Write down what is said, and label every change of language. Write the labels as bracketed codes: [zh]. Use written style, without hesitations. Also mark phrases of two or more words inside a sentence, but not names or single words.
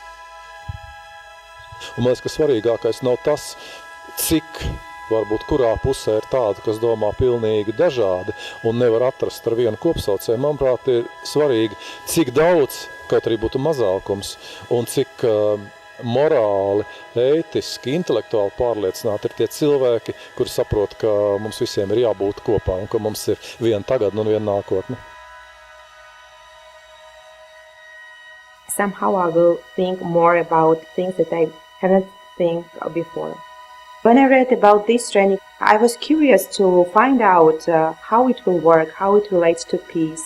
[lv] Un man liekas, ka svarīgākais nav tas, cik varbūt kurā pusē ir tāda, kas domā pilnīgi dažādi un nevar atrast ar vienu kopsaucēju. Manuprāt, ir svarīgi, cik daudz, kaut arī būtu mazākums, un cik morāli, ētiski, intelektuāli pārliecināti ir tie cilvēki, kuri saprot, ka mums visiem ir jābūt kopā un ka mums ir viena tagadne un viena nākotne. [en] Somehow I will think more about things that I haven't think before. When I read about this training, I was curious to find out how it will work, how it relates to peace.